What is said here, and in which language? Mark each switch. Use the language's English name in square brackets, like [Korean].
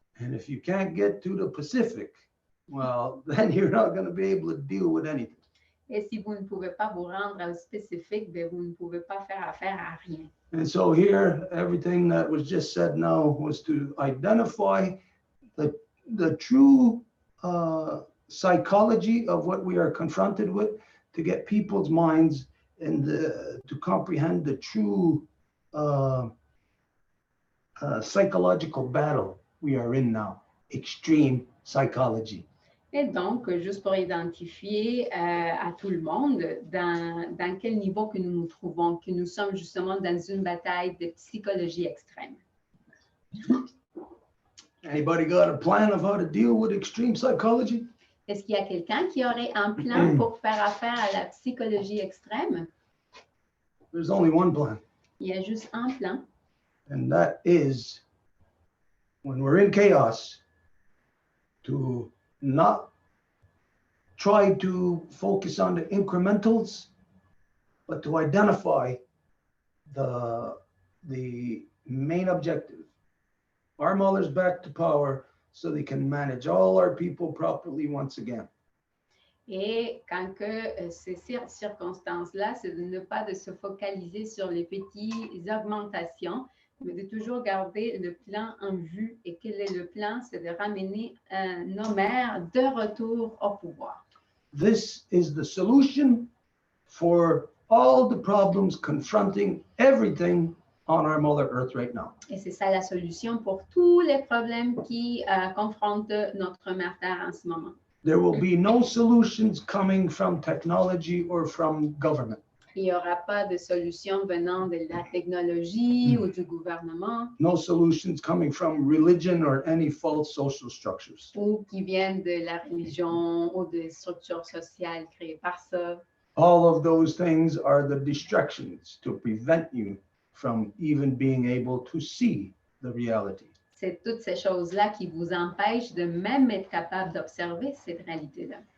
[English] And if you can't get to the Pacific, well, then you're not going to be able to deal with anything. [French] Et si vous ne pouvez pas vous rendre au spécifique, ben, vous ne pouvez pas faire affaire à rien. [English] And so here, everything that was just said now was to identify the true psychology of what we are confronted with, to get people's minds and to comprehend the true psychological battle we are in now, extreme psychology. [French] Et donc, juste pour identifier à tout le monde dans quel niveau que nous nous trouvons, que nous sommes justement dans une bataille de psychologie extrême. [English] Anybody got a plan of how to deal with extreme psychology? [French] Est-ce qu'il y a quelqu'un qui aurait un plan pour faire affaire à la psychologie extrême? [English] There's only one plan, [French] Il y a juste un plan. [English] and that is when we're in chaos, to not try to focus on the incrementals, but to identify the main objective. Our mothers back to power so they can manage all our people properly once again. [French] Et quand que ces circonstances-là, c'est de ne pas de se focaliser sur les petites augmentations, mais de toujours garder le plan en vue. Et quel est le plan? C'est de ramener nos mères de retour au pouvoir. [English] This is the solution for all the problems confronting everything on our Mother Earth right now. [French] Et c'est ça la solution pour tous les problèmes qui confrontent notre mère Terre en ce moment. [English] There will be no solutions coming from technology or from government. [French] Il n'y aura pas de solution venant de la technologie ou du gouvernement [English] No solutions coming from religion or any false social structures. [French] ou qui viennent de la religion ou des structures sociales créées par ça. [English] All of those things are the distractions to prevent you from even being able to see the reality. [French] C'est toutes ces choses-là qui vous empêchent de même être capable d'observer cette réalité-là.